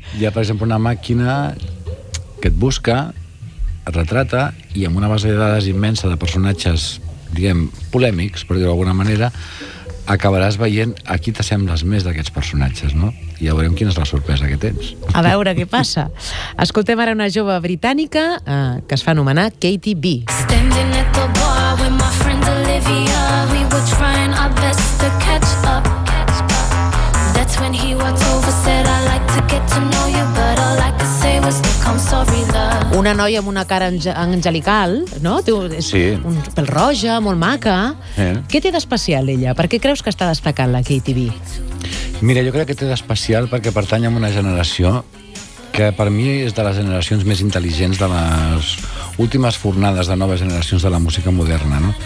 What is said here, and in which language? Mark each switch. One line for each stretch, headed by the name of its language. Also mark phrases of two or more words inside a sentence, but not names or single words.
Catalan: Hi ha, per exemple, una màquina que et busca, et retrata, i amb una base de dades immensa de personatges, diguem, polèmics, per dir-ho d'alguna manera, acabaràs veient a qui t'assembles més d'aquests personatges, no? I ja veurem quina és la sorpresa que tens. A veure què passa. Escoltem ara una jove britànica que es fa anomenar Katie B.
English: Standing at the bar with my friend Olivia, we were trying our best to catch up. That's when he walked over, said I like to get to know you, but all I could say was look, I'm sorry, love.
Catalan: Una noia amb una cara angelical, no? Sí. Un pèl roja, molt maca. Què té d'especial ella? Per què creus que està destacant la Katie B? Mira, jo crec que té d'especial perquè pertany a una generació que per mi és de les generacions més intel·ligents de les últimes fornades de noves generacions de la música moderna, no?